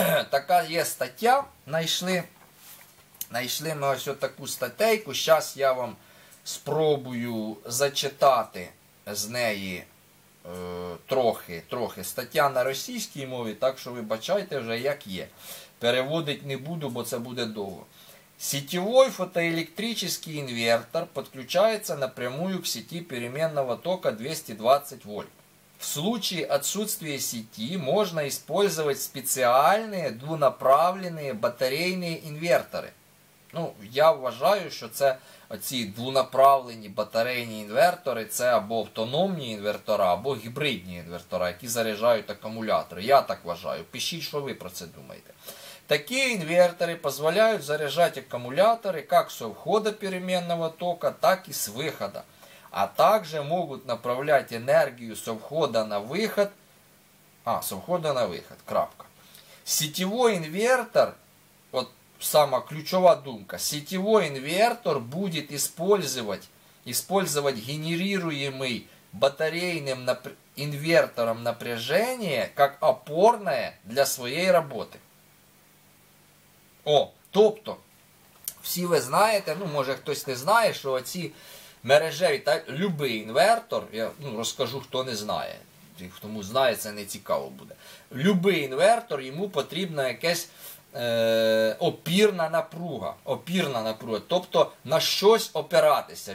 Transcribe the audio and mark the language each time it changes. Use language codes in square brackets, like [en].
[uk] Така є стаття. Знайшли ми ось таку статтейку. Зараз я вам спробую зачитати з неї трохи. Стаття на російській мові, так що вибачайте вже як є. Переводить не буду, бо це буде довго. [ru] Сетевой фотоэлектрический инвертор подключается напрямую к сети переменного тока 220 вольт. В случае отсутствия сети можно использовать специальные двунаправленные батарейные инверторы. [uk] Ну, я вважаю, що це оці двунаправлені батарейні інвертори, це або автономні інвертора, або гібридні інвертора, які заряджають акумулятори. Я так вважаю. Пишіть, що ви про це думаєте. [ru] Такие инверторы позволяют заряжать аккумуляторы как с входа переменного тока, так и с выхода. А также могут направлять энергию со входа на выход. Со входа на выход. Крапка. Сетевой инвертор, вот самая ключевая думка, сетевой инвертор будет использовать генерируемый батарейным инвертором напряжение как опорное для своей работы. [uk] Тобто, всі ви знаєте, ну може хтось не знає, що оці мережеві, любий інвертор, я розкажу, хто не знає, тому знає, це не цікаво буде. Любий інвертор, йому потрібна якась опірна напруга, тобто на щось опиратися.